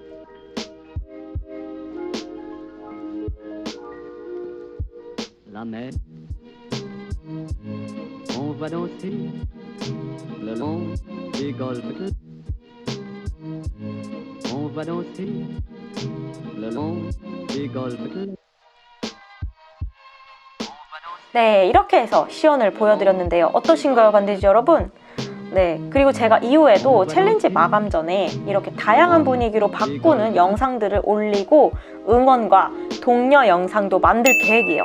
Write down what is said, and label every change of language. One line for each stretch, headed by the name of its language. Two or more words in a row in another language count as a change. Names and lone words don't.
French: La mer. On va danser le long des golfes. On va danser le long des golfes.
Korean: 네, 이렇게 해서 시연을 보여드렸는데요. 어떠신가요, 반디즈 여러분? 네, 그리고 제가 이후에도 챌린지 마감 전에 이렇게 다양한 분위기로 바꾸는 영상들을 올리고 응원과 독려 영상도 만들 계획이에요.